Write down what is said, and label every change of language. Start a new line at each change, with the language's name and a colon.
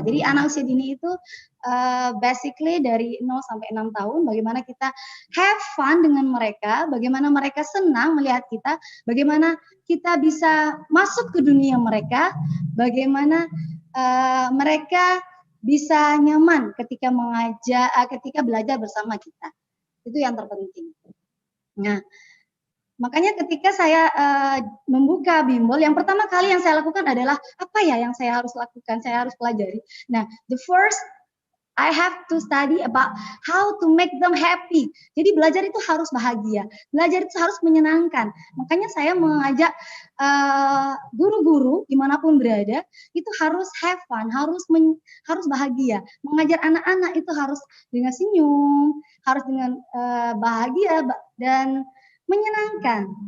Indonesian: Jadi anak usia dini itu basically dari 0 sampai 6 tahun, bagaimana kita
English: have fun
Indonesian: dengan mereka, bagaimana mereka senang melihat kita, bagaimana kita bisa masuk ke dunia mereka, bagaimana mereka bisa nyaman ketika ketika belajar bersama kita. Itu yang terpenting. Nah, makanya ketika saya membuka bimbel, yang pertama kali yang saya lakukan adalah apa ya yang saya harus lakukan, saya harus pelajari.
English: Nah, the first I have to study about how to make them happy.
Indonesian: Jadi belajar itu harus bahagia, belajar itu harus menyenangkan. Makanya saya mengajak guru-guru dimanapun berada itu harus
English: have fun,
Indonesian: harus bahagia. Mengajar anak-anak itu harus dengan senyum, harus dengan bahagia dan menyenangkan.